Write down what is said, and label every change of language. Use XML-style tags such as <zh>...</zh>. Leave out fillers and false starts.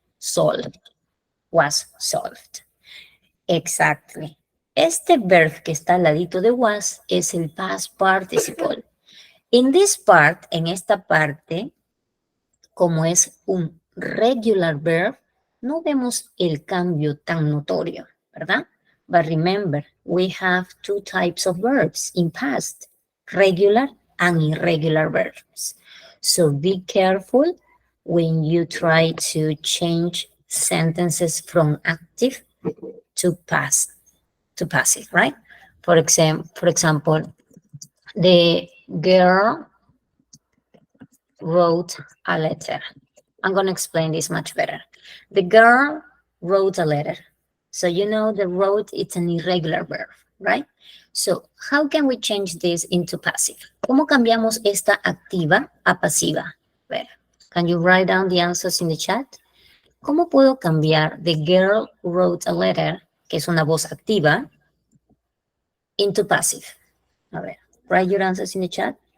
<en>Solved. Was solved. Exactly.</en> <es>Este verb que está al ladito de was es el past participle.</es> <en>In this part,</en> <es>en esta parte, como es un regular verb, no vemos el cambio tan notorio, ¿verdad?</es> <en>But remember, we have two types of verbs in past, regular and irregular verbs. So be careful when you try to change sentences from active to past. to passive, right? For example, the girl wrote a letter. I'm going to explain this much better. The girl wrote a letter. So you know the wrote, it's an irregular verb, right? So how can we change this into passive?</en> <es>¿Cómo cambiamos esta activa a pasiva?</es> <en>Ver, can you write down the answers in the chat?</en> <es>¿Cómo puedo cambiar</es> <en>the girl wrote a letter,</en> <es>que es una voz activa,</es> <en>into passive?</en> <es>A ver,</es> <en>write your answers in the chat.</en>